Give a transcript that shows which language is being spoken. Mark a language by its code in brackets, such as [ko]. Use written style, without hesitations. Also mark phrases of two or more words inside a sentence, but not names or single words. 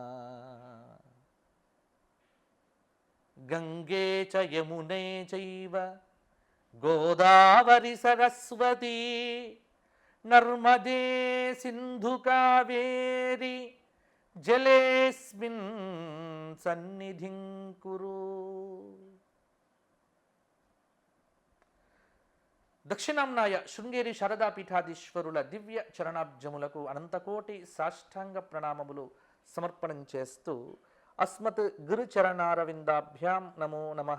[sa] गंगे च यमुने चैव गोदावरी सरस्वती नर्मदे सिंधु कावेरी जलेस्मिन् सन्निधिं कुरु। [te] దక్షిణాంనాయ శృంగేరి శారదా పీఠాధీశ్వరుల దివ్య చరణాబ్జములకు అనంతకోటి సాష్టాంగ ప్రణామములు సమర్పణం చేస్తూ [sa] అస్మత్ గురుచరణారవిందాభ్యాం నమో నమః.